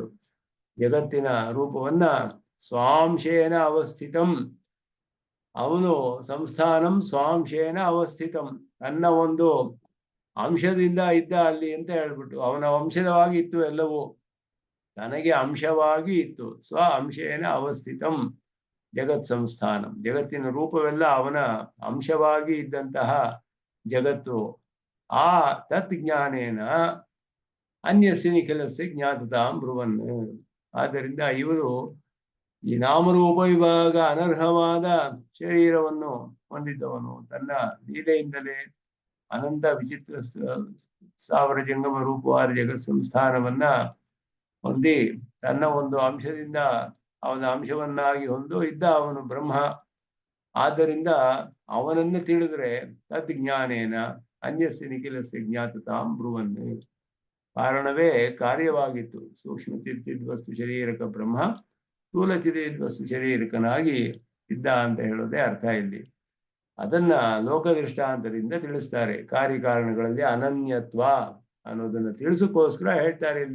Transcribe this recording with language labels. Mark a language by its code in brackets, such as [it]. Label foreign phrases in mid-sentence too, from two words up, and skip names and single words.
[kn] ಜಗತ್ತಿನ ರೂಪವನ್ನ [sa] ಸ್ವಾಂಶೇನ ಅವಸ್ಥಿತಂ, [kn] ಅವನು [sa] ಸಂಸ್ಥಾನಂ ಸ್ವಾಂಶೇನ ಅವಸ್ಥಿತಂ, [kn] ತನ್ನ ಒಂದು ಅಂಶದಿಂದ ಇದ್ದ ಅಲ್ಲಿ ಅಂತ ಹೇಳ್ಬಿಟ್ಟು ಅವನ ವಂಶದವಾಗಿ ಇತ್ತು ಎಲ್ಲವೂ. ತನಗೆ ಅಂಶವಾಗಿ ಇತ್ತು. [sa] ಸ್ವ ಅಂಶೇನ ಅವಸ್ಥಿತಂ ಜಗತ್ ಸಂಸ್ಥಾನಂ. [kn] ಜಗತ್ತಿನ ರೂಪವೆಲ್ಲ ಅವನ ಅಂಶವಾಗಿ ಇದ್ದಂತಹ ಜಗತ್ತು. [sa] ಆ ತತ್ ಜ್ಞಾನೇನ ಅನ್ಯಸ್ಯ ನಿಖಿಲಸ್ಯ ಜ್ಞಾತತಾಂ ಬ್ರುವನ್. [kn] ಆದ್ದರಿಂದ ಇವರು ಈ ನಾಮರೂಪ ವಿಭಾಗ ಅನರ್ಹವಾದ ಶರೀರವನ್ನು ಹೊಂದಿದ್ದವನು, ತನ್ನ ಲೀಲೆಯಿಂದಲೇ ಅನಂತ ವಿಚಿತ್ರ ಸಾವಿರ ಜಂಗಮ ರೂಪವಾದ ಜಗತ್ ಸಂಸ್ಥಾನವನ್ನ ಹೊಂದಿ ತನ್ನ ಒಂದು ಅಂಶದಿಂದ ಅವನ ಅಂಶವನ್ನಾಗಿ ಹೊಂದು ಇದ್ದ ಅವನು ಬ್ರಹ್ಮ. ಆದ್ದರಿಂದ ಅವನನ್ನು ತಿಳಿದ್ರೆ [sa] ತದ್ ಜ್ಞಾನೇನ ಅನ್ಯಸ್ಯ ನಿಖಿಲಸ್ಯ ಜ್ಞಾತತಾಂ ಬ್ರುವನ್. [kn] ಕಾರಣವೇ ಕಾರ್ಯವಾಗಿತ್ತು. ಸೂಕ್ಷ್ಮ ವಸ್ತು ಶರೀರಕ ಬ್ರಹ್ಮ ಸ್ಥೂಲ ವಸ್ತು ಶರೀರಕನಾಗಿ ಇದ್ದ ಅಂತ ಹೇಳೋದೇ ಅರ್ಥ ಇಲ್ಲಿ. ಅದನ್ನ ಲೋಕದೃಷ್ಟಾಂತದಿಂದ ತಿಳಿಸ್ತಾರೆ. ಕಾರ್ಯಕಾರಣಗಳಲ್ಲಿ ಅನನ್ಯತ್ವ ಅನ್ನೋದನ್ನ ತಿಳಿಸೋಕ್ಕೋಸ್ಕರ ಹೇಳ್ತಾರೆ ಇಲ್ಲಿ.